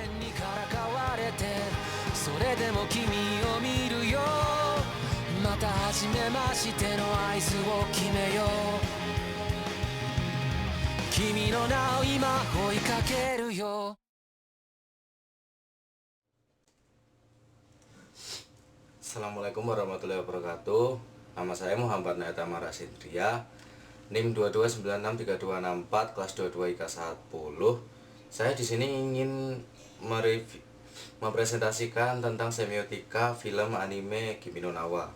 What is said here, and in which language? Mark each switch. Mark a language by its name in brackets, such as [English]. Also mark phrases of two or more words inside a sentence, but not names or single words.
[Japanese] から変われてそれでも君を見るよまた初めましての合図を決めよう君の名を今追いかけるよ。 [Arabic] السلام عليكم ورحمة الله وبركاته. [Indonesian] Nama saya Muhammad Nayata Marasindria, NIM 2296324 kelas 22 IK 10. Saya di sini ingin mempresentasikan tentang semiotika film anime Kimi no Na wa.